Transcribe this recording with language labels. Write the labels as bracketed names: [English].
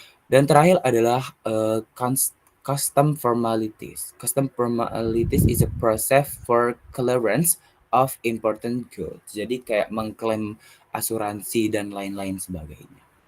[Indonesian] Dan terakhir adalah custom formalities. [English] Custom formalities is a process for clearance of important goods. [Indonesian] Jadi kayak mengklaim asuransi dan lain-lain sebagainya.